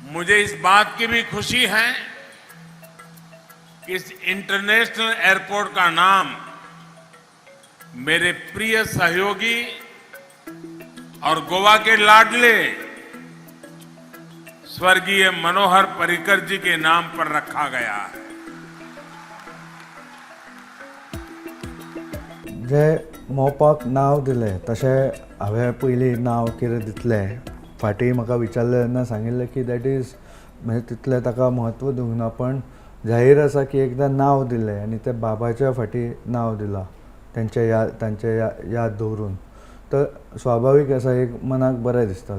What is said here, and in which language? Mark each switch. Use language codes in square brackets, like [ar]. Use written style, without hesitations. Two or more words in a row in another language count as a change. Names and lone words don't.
[hi] मुझे इस बात की भी खुशी है कि इस इंटरनेशनल एयरपोर्ट का नाम मेरे प्रिय सहयोगी और गोवा के लाडले स्वर्गीय मनोहर पर्रिकर जी के नाम पर रखा गया है। [kok] जे मोपाक नाव दिलें तशें हांवें पयलीं नांव कितें दितलें फाटीं म्हाका विचारलें तेन्ना सांगिल्लें की [en] that is [kok] म्हणजे तितलें ताका म्हत्व दिवंक ना, पण जाहीर आसा की एकदां नांव दिलें आनी तें बाबाच्या फाटीं नांव दिलां तांचे याद दवरून, तर स्वाभावीक आसा एक मनाक बरें दिसतलें।